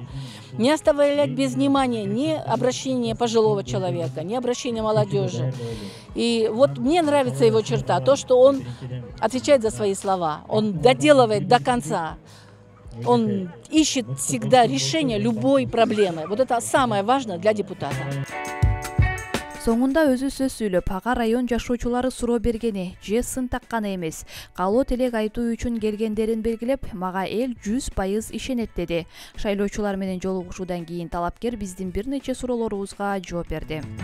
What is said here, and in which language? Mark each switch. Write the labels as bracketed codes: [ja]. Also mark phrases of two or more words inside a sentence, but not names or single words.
[ru] Не оставлять без внимания ни обращение пожилого человека, ни обращение молодежи. И вот мне нравится его черта, то, что он отвечает за свои слова, он доделывает до конца. Он ищет всегда решение любой проблемы. Вот это самое важное для депутата. [ky] Соңунда өзү сөз сүйлөп, ага район жашоочулары суроо бергени же сын такканы эмес, калоо тилек айтуу үчүн келгендерин белгилеп, мага эл 100% ишенет деди. Шайлоочулар менен жолугушуудан кийин талапкер биздин бир нече суроолорубузга жооп берди.